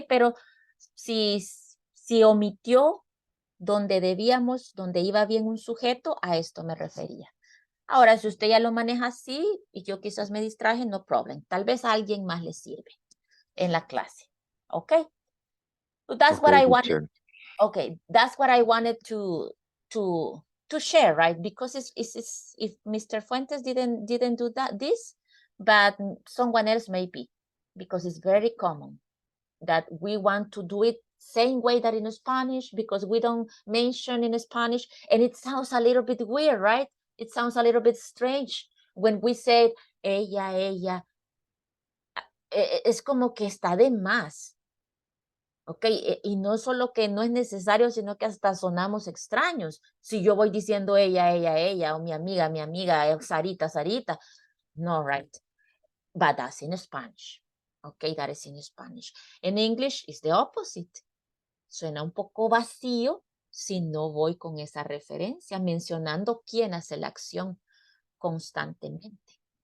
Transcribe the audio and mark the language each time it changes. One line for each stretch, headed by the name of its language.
Spanish: Pero si omitió donde debíamos, donde iba bien un sujeto, a esto me refería. Ahora, si usted ya lo maneja así y yo quizás me distraje,
English: no problem.
Spanish: Tal vez a alguien más le sirve en la clase.
English: ¿Ok? So that's what Okay, I wanted. teacher. Okay, that's what I wanted to share, right? Because if Mr. Fuentes didn't do this, but someone else may be, because it's very common that we want to do it same way that in Spanish, because we don't mention in Spanish, and it sounds a little bit weird, right? It sounds a little bit strange when we say ella.
Spanish: Es como que está de más. Ok, y no solo que no es necesario, sino que hasta sonamos extraños. Si yo voy diciendo ella, o mi amiga, Sarita. No, right?
English: But that's in Spanish. Okay, that is in Spanish. In English, it's the opposite.
Spanish: Suena un poco vacío si no voy con esa referencia, mencionando quién hace la acción constantemente.